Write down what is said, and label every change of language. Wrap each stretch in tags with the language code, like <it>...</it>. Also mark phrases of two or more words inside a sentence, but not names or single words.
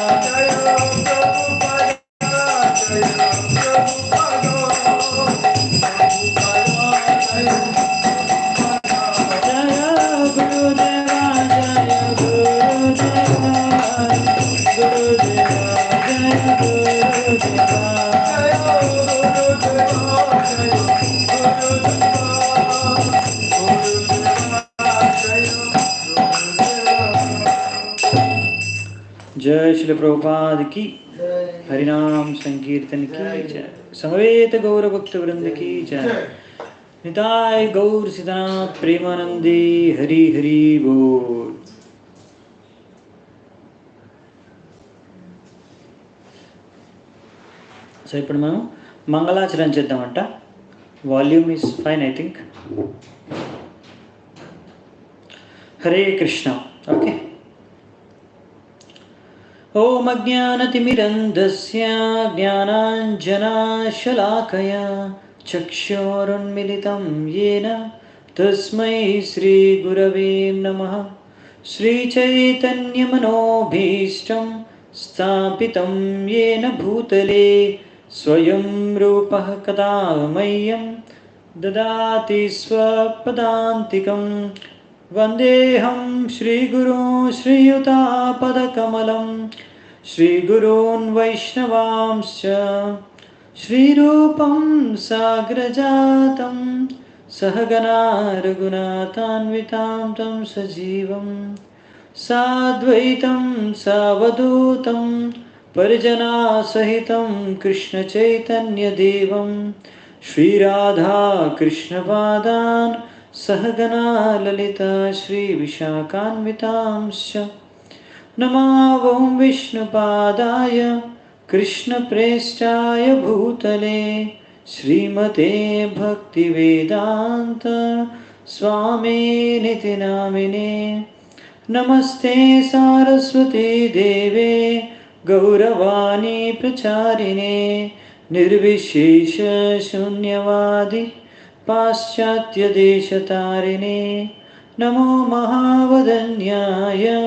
<sa>Jaya Gurudeva, Jaya Gurudeva, Gurudeva, Jaya Gurudeva.</sa> <hi>जय श्री प्रभुपाद की, हरिनाम संकीर्तन की जय, समवेत गौर भक्त वृंद की जय, निताय गौर सीतानाथ प्रेमानंदी हरि हरि बोल.</hi> <te>సో ఇప్పుడు మనం మంగళాచరణ చేద్దామంట.</te> <en>volume is fine I think. హరే కృష్ణ. ఓకే.</en> <sa>ఓం అజ్ఞానతిమిరంధస్య జ్ఞానాంజనాశలాకయా చక్షురున్మిలితం येन తస్మై శ్రీగురవే నమః. శ్రీచైతన్యమనోభీష్టం స్థాపితం येन భూతలే స్వయం రూపః కదా మह्यं దదాతి స్వపదాంతికం. వందేహం శ్రీగురూన్ శ్రీయుతాపదకమలం శ్రీగురూన్ వైష్ణవాంశ్చ శ్రీరూపం సాగ్రజాతం సహగణా రఘునాథాన్వితాం తం సజీవం సాద్వైతం సావధూతం పరిజనాసహితం కృష్ణచైతన్యదేవం శ్రీరాధాకృష్ణపాదాన్ सहगना ललिता श्रीविशाखान्वितांश्च नमो ॐ विष्णुपादाय कृष्णप्रेष्ठाय भूतले श्रीमते भक्तिवेदान्त स्वामिनिति नामिने नमस्ते सारस्वती देवे गौरवाणी प्रचारिणे निर्विशेष शून्यवादी पाश्चात्यदेशतारिणे नमो महावदन्याय</sa>